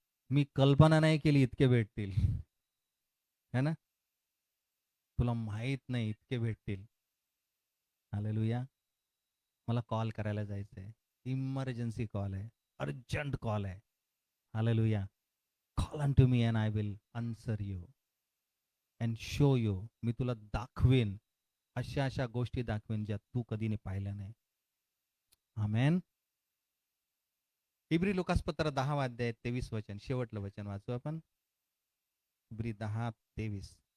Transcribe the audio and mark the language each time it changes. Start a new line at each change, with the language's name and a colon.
Marathi: मी कल्पना नाही केली इतके भेटतील, है ना? तुला माहित नाही इतके भेटतील. हालेलुया. मला कॉल करायला जायचंय. इमर्जन्सी कॉल आहे, अर्जंट कॉल आहे. Hallelujah.
English: Call unto me and I will answer you and show you.
Marathi: मी तुला दाखवेन, अशा गोष्टी दाखवेन ज्या तू कधी पाहिल्या नाही. आमेन. इब्री लोकासपत्र 10 अध्याय 23 वचन, शेवटलं वचन वाचू आपण. इब्री 10:23.